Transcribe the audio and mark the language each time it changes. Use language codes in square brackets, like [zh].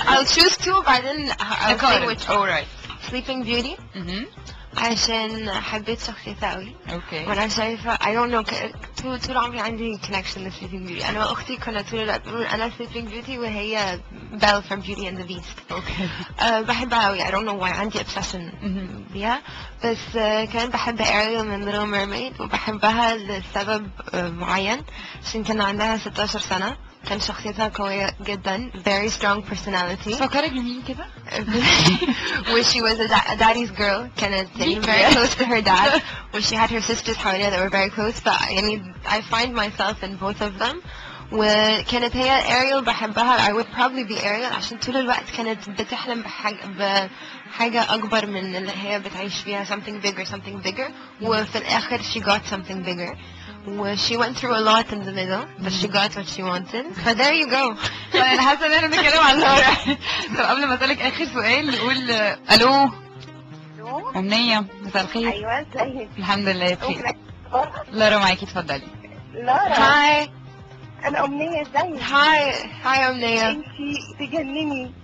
[en] I'll choose two [ar] بعدين [en] I'll say which. Alright. [ar] Sleeping Beauty. عشان حبيت شخصيتها قوي. [en] Okay. [ar] وانا شايفة [en] I don't know [ar] طول عمري عندي connection ل Sleeping Beauty. انا واختي كنا طول الوقت بنقول انا Sleeping Beauty وهي Belle from Beauty and the Beast. [en] Okay. [ar] بحبها قوي. [en] I don't know why [ar] عندي [en] obsession [ar] بيها. بس كمان بحب Ariel من Little Mermaid وبحبها لسبب معين عشان كان عندها 16 سنة. كان شخصيتها قوية جدا. [en] Very strong personality. [ar] فكرك بمين كده؟ [en] When she was a daddy's girl [ar] كانت [en] very close to her dad. When she had her sisters [ar] حواليها [en] that were very close. [ar] يعني [en] I find myself in both of them. [ar] وكانت هي Ariel بحبها. [en] I would probably be Ariel [ar] عشان طول الوقت كانت بتحلم بحاجة أكبر من اللي هي بتعيش فيها. [en] Something bigger. [ar] وفي الآخر [en] she got something bigger. She went through a lot in the middle, but she got what she wanted. So there you go. [ar] انا حاسه ان احنا بنتكلم عن لورا. طب قبل ما اسالك اخر سؤال نقول الو أمنية مساء الخير. ايوه ازيك؟ الحمد لله بخير. لورا معاكي اتفضلي. لارا [en] Hi. [ar] انا امنيه ازيك؟ [en] Hi أمنية. [ar] انتي تجنني.